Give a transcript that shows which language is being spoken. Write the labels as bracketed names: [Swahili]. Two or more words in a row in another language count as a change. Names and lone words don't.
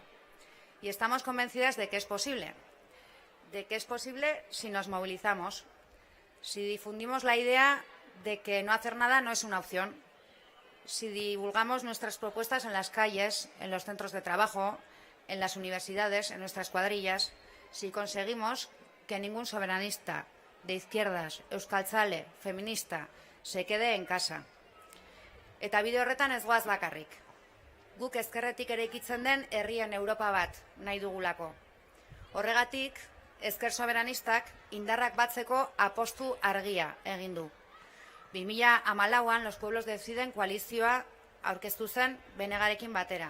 [Spanish] Y estamos convencidas de que es posible si nos movilizamos, si difundimos la idea de que no hacer nada no es una opción, si divulgamos nuestras propuestas en las calles, en los centros de trabajo, en las universidades, en nuestras cuadrillas, si conseguimos que ningún soberanista de izquierdas, euskaltzale, feminista, se quede en casa. [Basque] Eta bide horretan ez goaz bakarrik. Guk ezkerretik eraikitzen den herrien Europa bat nahi dugulako. Horregatik, ezker soberanistak indarrak batzeko apostu argia egin du. 2014an Los Pueblos Deciden koalizioa aurkeztu zen BNGarekin batera.